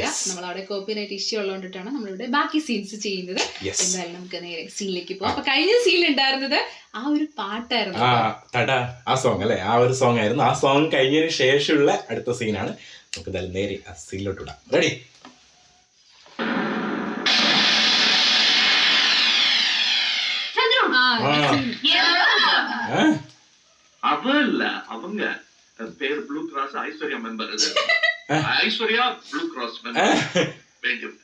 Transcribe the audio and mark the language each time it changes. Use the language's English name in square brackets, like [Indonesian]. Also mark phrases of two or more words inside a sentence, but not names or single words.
[Malayalam] നമ്മൾ അവിടെ [English] copyright issue [Malayalam] ഉള്ളതുകൊണ്ടിട്ടാണ് നമ്മളിവിടെ ബാക്കി സീൻസ് ചെയ്യുന്നത്. എന്തായാലും നമുക്ക് നേരെ സീനിലേക്ക് പോകാം. അപ്പൊ കഴിഞ്ഞ സീനിൽ ഉണ്ടായിരുന്നത് ആ ഒരു പാട്ടായിരുന്നു. ആ സോങ് അല്ലെ, ആ ഒരു സോങ് ആയിരുന്നു. ആ സോങ് കഴിഞ്ഞതിന് ശേഷമുള്ള അടുത്ത സീനാണ്. നമുക്ക് എന്തായാലും നേരെ ആ സീനിലോട്ട് ഇടാം. റെഡി? [Tamil] அவல்ல அவங்க பேர் ப்ளூ கிராஸ் ஐஸ்வர்யா மெம்பர். ஐஸ்வர்யா ப்ளூ கிராஸ் மெம்பர். வேண்டியவங்க